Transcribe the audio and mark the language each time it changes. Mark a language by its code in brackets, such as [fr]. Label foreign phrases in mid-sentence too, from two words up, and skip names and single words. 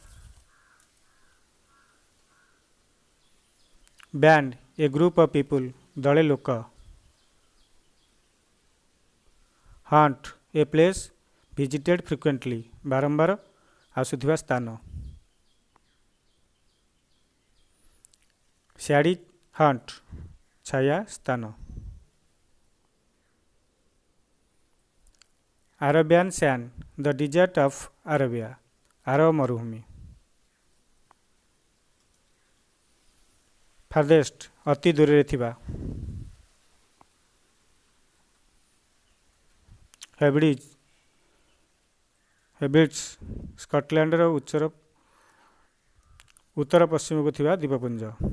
[en] band a group of people [or] ଦଳେ ଲୋକ, [en] haunt a place visited frequently [or] ବାରମ୍ବାର ଆସୁଥିବା ସ୍ଥାନ, [en] shadow haunt [or] ଛାୟା ସ୍ଥାନ, [en] Arabian sand the desert of Arabia [or] ଆରବ ମରୁଭୂମି, [en] farthest [or] ଅତି ଦୂରରେ ଥିବା, ହେବ୍ରିଡ୍ଜ ସ୍କଟଲ୍ୟାଣ୍ଡର ଉତ୍ତର ପଶ୍ଚିମକୁ ଥିବା ଦ୍ୱୀପପୁଞ୍ଜ,